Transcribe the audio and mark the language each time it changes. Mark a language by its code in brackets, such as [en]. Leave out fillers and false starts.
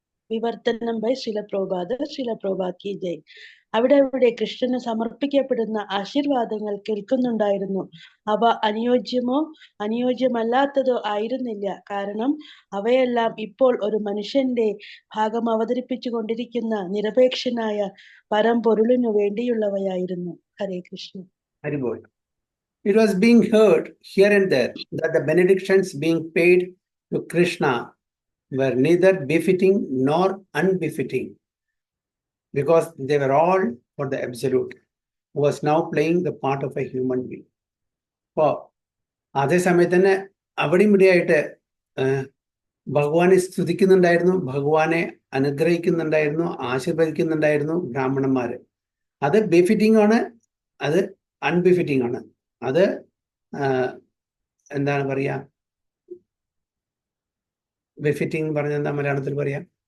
[ml] വിവർത്തനം ബൈ ശ്രീല പ്രഭുപാദ് കി ജയ്. അവിടെ കൃഷ്ണന് സമർപ്പിക്കപ്പെടുന്ന ആശീർവാദങ്ങൾ കേൾക്കുന്നുണ്ടായിരുന്നു. അവ അനുയോജ്യമോ അനുയോജ്യമല്ലാത്തതോ ആയിരുന്നില്ല. കാരണം അവയെല്ലാം ഇപ്പോൾ ഒരു മനുഷ്യന്റെ ഭാഗം അവതരിപ്പിച്ചു കൊണ്ടിരിക്കുന്ന നിരപേക്ഷനായ പരമ്പൊരുളിനു വേണ്ടിയുള്ളവയായിരുന്നു. ഹരേ Krishna. Haribol. [en] It was being heard here and there that the benedictions being paid to Krishna were neither befitting nor unbefitting, because they were all for the Absolute, who was now playing the part of a human being. [ml] അപ്പോൾ അതേസമയത്ത് തന്നെ അവിടെയും ഇവിടെയായിട്ട് ഭഗവാനെ സ്തുതിക്കുന്നുണ്ടായിരുന്നു, ഭഗവാനെ അനുഗ്രഹിക്കുന്നുണ്ടായിരുന്നു, ആശീർവദിക്കുന്നുണ്ടായിരുന്നു ബ്രാഹ്മണന്മാര്. അത് ബെഫിറ്റിംഗ് ആണ്, അത് അൺബിഫിറ്റിംഗ് ആണ്. അത് എന്താണ് പറയാ, ബെഫിറ്റിംഗ് പറഞ്ഞ എന്താ മലയാളത്തിൽ പറയാ?